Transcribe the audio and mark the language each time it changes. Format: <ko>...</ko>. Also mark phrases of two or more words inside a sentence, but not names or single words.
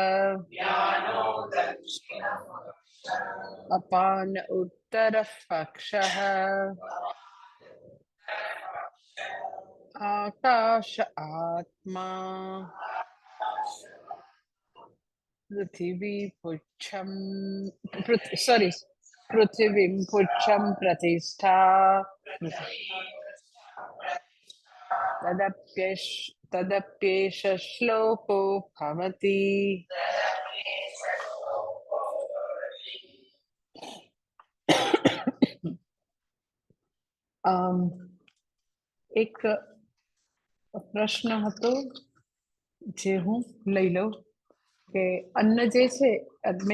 <sa>अपान उत्तरः पक्षः आकाश आत्मा पृथिवी पुच्छं पृथिवीं पुच्छं प्रतिष्ठा तदप्येष श्लोको भवति</sa> <gu>એક પ્રશ્ન હતો જે હું લઈ લઉં કે અન્ન જે છે મેં</gu>